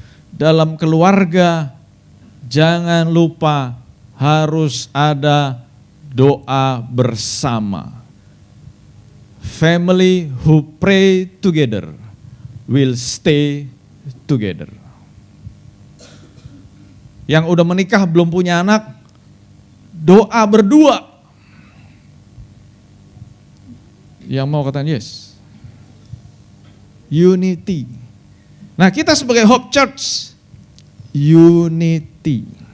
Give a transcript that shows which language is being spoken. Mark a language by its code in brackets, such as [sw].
[id] Dalam keluarga, jangan lupa harus ada doa bersama. [en] Family who pray together will stay together. [id] Yang udah menikah belum punya anak, doa berdua. Yang mau katakan yes. Unity. Nah kita sebagai Hope Church, unity.